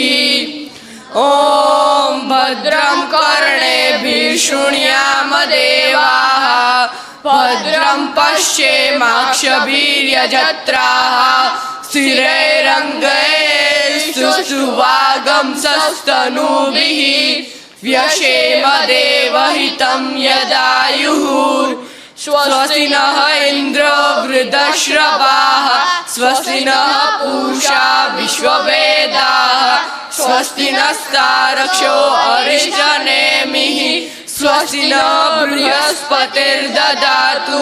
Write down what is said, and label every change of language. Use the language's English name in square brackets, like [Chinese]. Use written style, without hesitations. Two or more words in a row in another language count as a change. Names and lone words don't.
[Sanskrit] ઓમ ભદ્રં કર્ણેભિઃ શૃણ્યામ દેવાઃ ભદ્રં પશ્યેમાક્ષભીર્યજત્રાઃ સ્થિરૈરङ्गैस्तुष्टुवागंसस्तनूभिः व्यशेम देवहितं यदायुः. स्वस्ति नः इन्द्रो वृद्धश्रवाः स्वस्ति नः पूषा विश्ववेदाः स्वस्ति नस्तारक्षो अरिष्टनेमिः स्वस्ति नः बृहस्पतिर्ददातु.